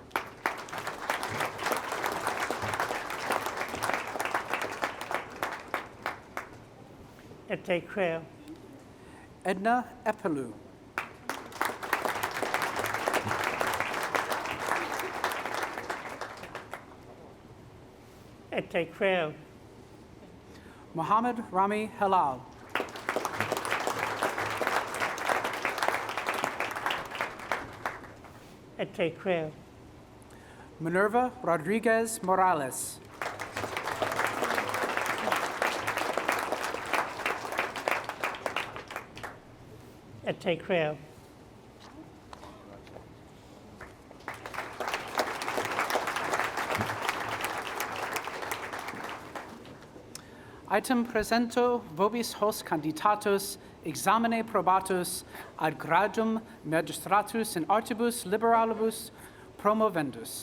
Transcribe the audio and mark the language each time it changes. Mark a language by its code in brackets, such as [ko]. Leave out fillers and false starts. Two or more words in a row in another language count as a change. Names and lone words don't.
[la] Ete Creo. Edna Epelu. Ete Creo. Mohammed Rami Halal. Ete Creo. Minerva Rodriguez Morales. Ete Creo. Item presento vobis hos candidatus examine probatus ad gradum magistratus in artibus liberalibus promovendus.